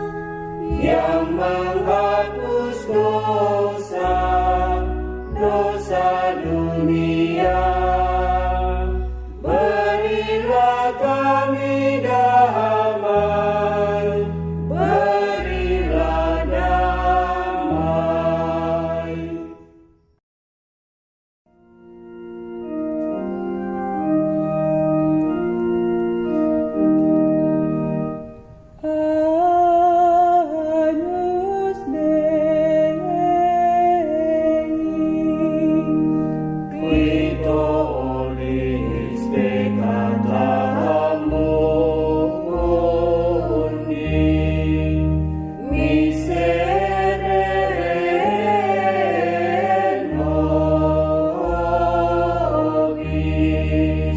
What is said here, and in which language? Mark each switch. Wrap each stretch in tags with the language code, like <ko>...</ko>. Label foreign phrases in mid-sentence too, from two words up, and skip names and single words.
<id>Yang menghapus dosa, dosa dunia, berilah kami damai, berilah damai.</id> <la>Agnus Dei Qui tollis peccata mundi, miserere nobis.</la>